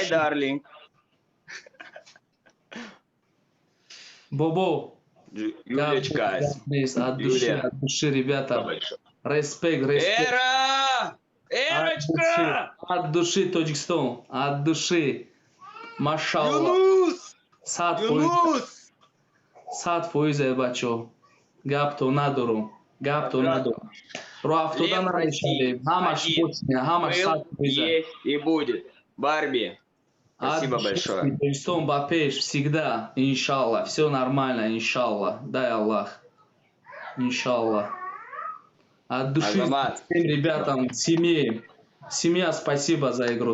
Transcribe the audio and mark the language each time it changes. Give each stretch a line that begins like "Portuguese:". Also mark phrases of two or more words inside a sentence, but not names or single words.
English: My darling.
Russian: Бобо. Юлечка. От души, ребята. Респект. Эра! Эрочка! От души, Тоджикстон. От души. Машалла. Юнус!
Tajik: Сад фойзе, бачо. Гапто надорум. Ро автодан надешали. Хамаш почня, хамаш сад фойзе. Есть и будет. Барби. Спасибо большое. Тоджикстон Бапеш всегда.
Russian: Иншалла. Все нормально, иншалла. Дай Аллах. Иншалла. От души всем ребятам, семье. Семья, спасибо за игру.